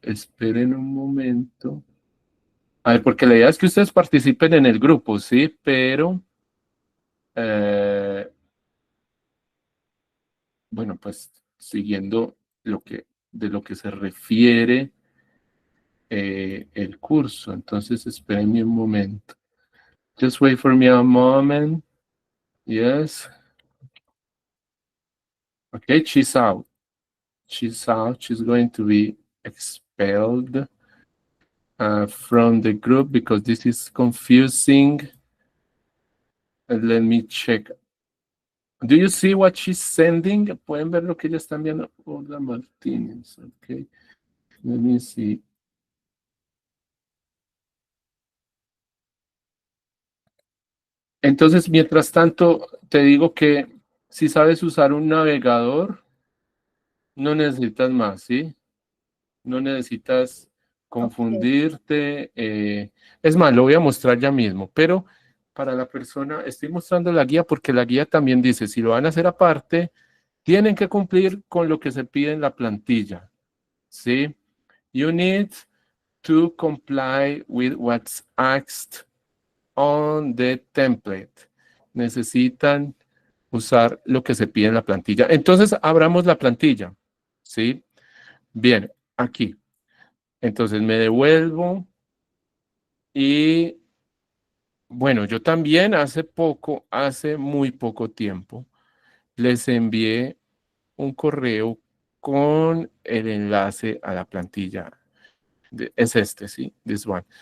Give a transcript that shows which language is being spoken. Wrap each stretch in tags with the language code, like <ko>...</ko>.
<es>Esperen un momento. A ver, porque la idea es que ustedes participen en el grupo, ¿sí? Pero, eh, bueno, pues siguiendo de lo que se refiere el curso. Entonces, espérenme un momento.</es> <en>Just wait for me a moment. Yes. Okay, she's out. She's out. She's going to be expelled from the group because this is confusing. And let me check. Do you see what she's sending?</en> <es>Pueden ver lo que ella está enviando. Hola Martínez. Okay.</es> <en>Let me see.</en> <es>Entonces, mientras tanto, te digo que si sabes usar un navegador, no necesitas más, ¿sí? No necesitas Ok. confundirte. Es más, lo voy a mostrar ya mismo, pero para la persona, estoy mostrando la guía porque la guía también dice, si lo van a hacer aparte, tienen que cumplir con lo que se pide en la plantilla, ¿sí?</es> <en>You need to comply with what's asked on the template.</en> <es>Necesitan usar lo que se pide en la plantilla. Entonces, abramos la plantilla, ¿sí? Bien, aquí. Entonces me devuelvo y bueno, yo también hace muy poco tiempo, les envié un correo con el enlace a la plantilla. Es este, ¿sí?</es> <en>This one.</en>